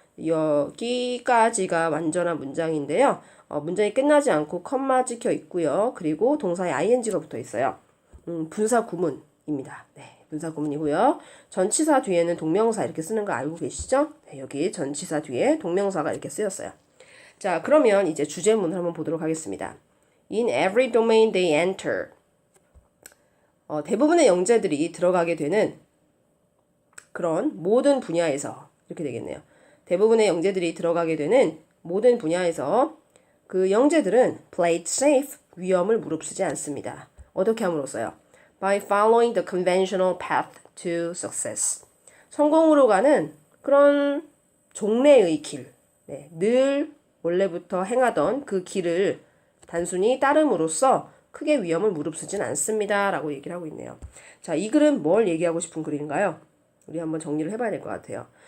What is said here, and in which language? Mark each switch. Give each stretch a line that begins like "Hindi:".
Korean: 여기까지가 완전한 문장인데요. 문장이 끝나지 않고 컴마 찍혀 있고요. 그리고 동사에 ing가 붙어 있어요. 분사 구문입니다. 네, 분사 구문이고요. 전치사 뒤에는 동명사 이렇게 쓰는 거 알고 계시죠? 네, 여기 전치사 뒤에 동명사가 이렇게 쓰였어요. 자, 그러면 이제 주제문을 한번 보도록 하겠습니다.
English: In every domain they enter.
Korean: 대부분의 영재들이 들어가게 되는 그런 모든 분야에서 이렇게 되겠네요. 대부분의 영재들이 들어가게 되는 모든 분야에서 그 영재들은
English: play it safe,
Korean: 위험을 무릅쓰지 않습니다. 어떻게 함으로써요?
English: By following the conventional path to success.
Korean: 성공으로 가는 그런 종래의 길, 네, 늘 원래부터 행하던 그 길을 단순히 따름으로써 크게 위험을 무릅쓰진 않습니다. 라고 얘기를 하고 있네요. 자, 이 글은 뭘 얘기하고 싶은 글인가요? 우리 한번 정리를 해봐야 될 것 같아요.